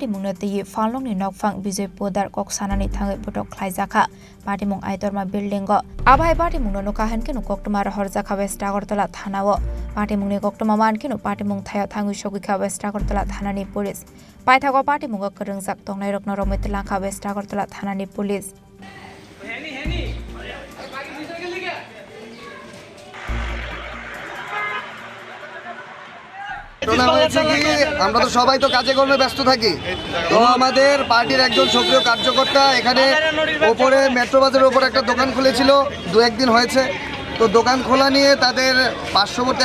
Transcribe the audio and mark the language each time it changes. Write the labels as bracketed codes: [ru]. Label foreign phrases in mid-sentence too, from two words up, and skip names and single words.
[trp] mungnati falong ni nokfang Bijoy Pudar koksanani thangai putok khlaijaka patimung Aitorma building go abai pati mungno nokahan kenu koktoma horjaka West Agartala thanao patimungni koktoma man kenu patimung thayo thangu shogika West Agartala thanani police paithago patimungo korungjak tongnai rokno romitlangka West Agartala thanani police [bn] আমরা তো সবাই তো কাজে কর্মে ব্যস্ত থাকি তো আমাদের পার্টির একজন সক্রিয় কার্যকর্তা এখানে উপরে মেট্রো বাজারের উপর একটা দোকান খুলেছিল দু একদিন হয়েছে তো দোকান খোলা নিয়ে তাদের পার্শ্ববর্তী